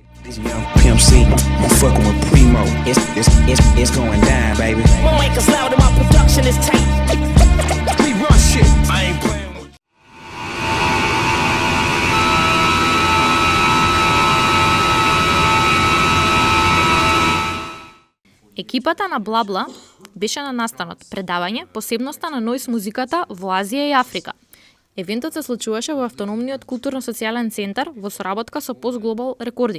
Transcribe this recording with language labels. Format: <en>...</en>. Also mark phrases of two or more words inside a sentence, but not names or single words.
<en>Young Pimp C, I'm fucking with Primo. It's going down, baby. My mic is loud and my production is tight. We run shit. I ain't playing with.</en> <mk>Екипата на Блабла беше на настанот предавање посебноста на нојз музиката во Азија и Африка. Евентот се случуваше во автономниот културно-социјален центар во соработка со Post Global Recording.</mk>